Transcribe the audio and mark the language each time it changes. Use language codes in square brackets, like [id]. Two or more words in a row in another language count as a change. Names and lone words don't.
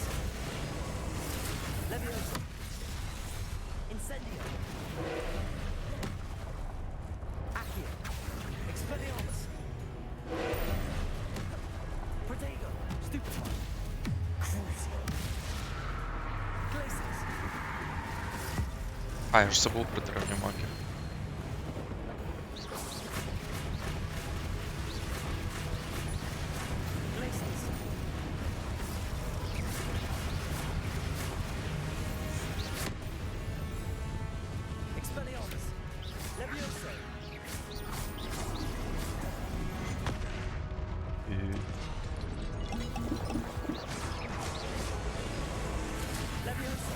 [la] Levioso. Incendio. Accio. Expelliarmus. Protego. Stupefy. Crucio. Glacius. [ru] А, я ж забыл про древнюю магию. [la] Glacius. Expelliarmus. Levioso. Levioso.